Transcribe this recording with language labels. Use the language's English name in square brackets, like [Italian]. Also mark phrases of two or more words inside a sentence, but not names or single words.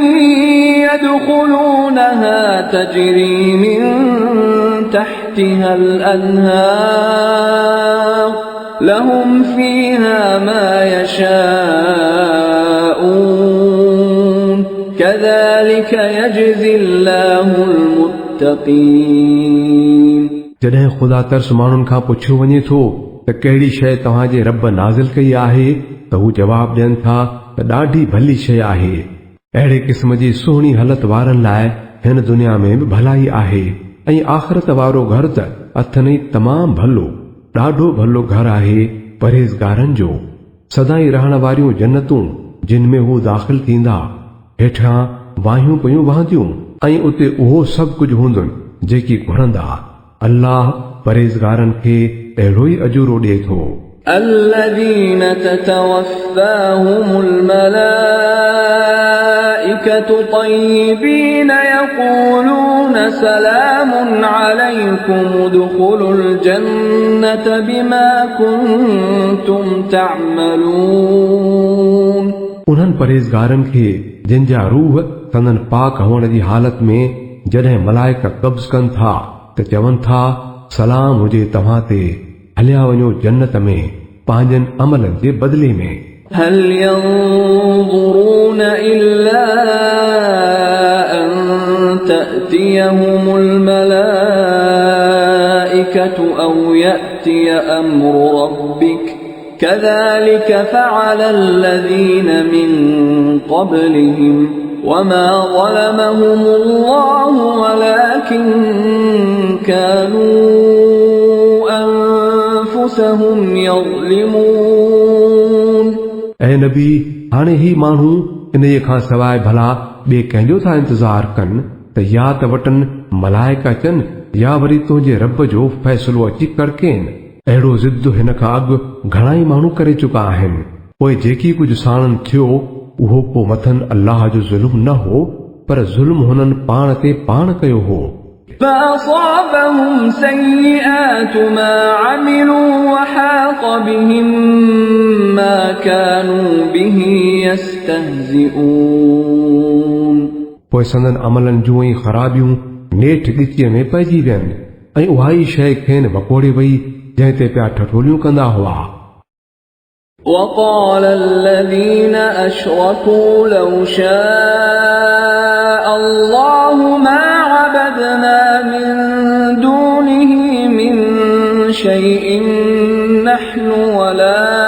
[Arabic] يدخلونها تجري من تحتها الأنهار لهم فيها ما يشاءون كذلك يجزي الله المتقين। [Sindhi] जॾहिं ख़ुदा तर्स माण्हुनि खां पुछियो वञे थो त कहिड़ी शइ तव्हांजे रब नाज़िल कई आहे त हू जवाब ॾियनि था त ॾाढी भली शइ आहे। अहिड़े क़िस्म जी सुहिणी हलत वारनि लाइ हिन दुनिया में बि भलाई आहे ऐं आख़िरत वारो घर त अथनि तमामु भलो ॾाढो भलो घर आहे परहेज़गारनि जो। सदाई रहण वारियूं जन्नतूं जिन में हू दाख़िल थींदा, हेठां वाहियूं पयूं वहंदियूं ऐं उते उहो सभु कुझु हूंदुनि जेकी घुरंदा। अल्लाह परहेज़गारनि खे अहिड़ो ई अजूरो ॾिए थो। [Arabic] الذين تتوفاهم الملائكة طيبين يقولون سلام عليكم ادخلوا الجنة بما كنتم تعملون। [Sindhi] उन्हनि परहेज़गारनि खे जिन जा रूह संदन पाक हुअण जी हालत में जॾहिं मलाइका कब्ज़ कनि था त चवनि था सलाम हुजे तव्हां ते, हलिया वञो जन्नत में पंहिंजनि अमलनि जे बदिले में। [Arabic] هل ينظرون إلا أن تأتيهم الملائكة أو يأتي أمر ربك كذلك فعل الذين من قبلهم وما ظلمهم الله ولكن كانوا أنفسهم يظلمون। [Sindhi] ऐं नबी हाणे ही माण्हू इन खां सवाइ भला ॿिए कंहिंजो था इंतज़ार कनि त या त वटनि मलाइका अचनि या वरी तुंहिंजे रब जो फ़ैसिलो अची करकेनि। अहिड़ो ज़िद हिन खां अॻु घणाई माण्हू करे चुका आहिनि। पोइ जेकी कुझु साणनि थियो उहो पोइ मथनि अल्लाह जो ज़ुल्म न हो पर ज़ुल्म हुननि पाण ते पाण कयो हो। [Arabic] فأصابهم سيئات ما عملوا وحاق بهم ما كانوا به يستهزئون। [Sindhi] पोइ संदन अमलनि जूं ई ख़राबियूं नेठि ॻिचीअ में पइजी वियनि ऐं उहा ई शइ खेनि वकोड़े वई जंहिं ते पिया ठठोलियूं कंदा हुआ। [Arabic] وقال الذين أشركوا لو شاء الله ما عبدنا من دونه من شيء نحن ولا